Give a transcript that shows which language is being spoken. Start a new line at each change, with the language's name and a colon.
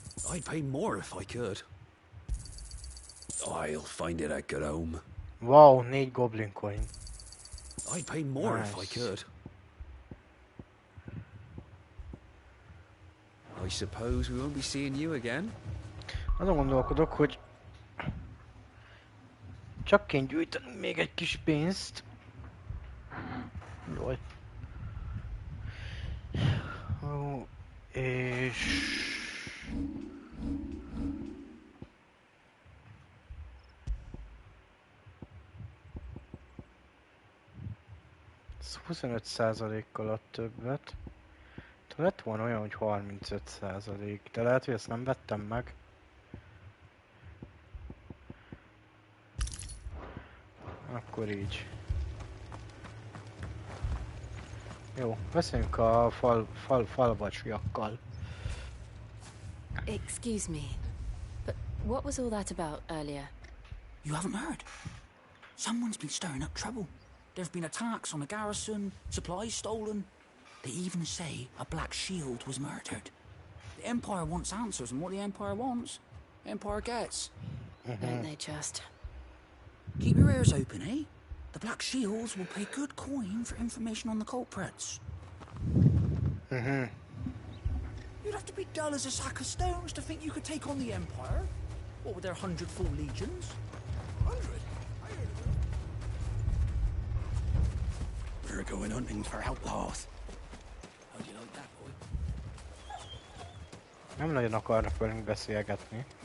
English: I'd pay more if I could. I'll find it at good home. Wow, 4 goblin coin. I'd pay more Nice. if I could. I suppose we won't be seeing you again.
Hungarian: Azon gondolkodok, hogy csak kéne gyűjtenünk még egy kis pénzt. Jaj. Ó, és... Ez 25%-kal ad többet. Lett volna olyan, hogy 35%, de lehet, hogy ezt nem vettem meg. Akkor így. Jó, beszéljünk a falvacsiakkal.
English: Excuse me, but what was all that about earlier? You haven't heard? Someone's been stirring up trouble. There's been attacks on the garrison, supplies stolen. They even say a Black Shield was murdered. The Empire wants answers, and what the Empire wants, Empire gets. Don't they just? Keep your ears open, eh? The Black Shields will pay good coin for information on the culprits. You'd have to be dull as a sack of stones to think you could take on the Empire. What with their 100 full legions? 100? We're going hunting for outlaws. How do you like that, boy?
Hungarian: Nem nagyon akarnak velünk beszélgetni.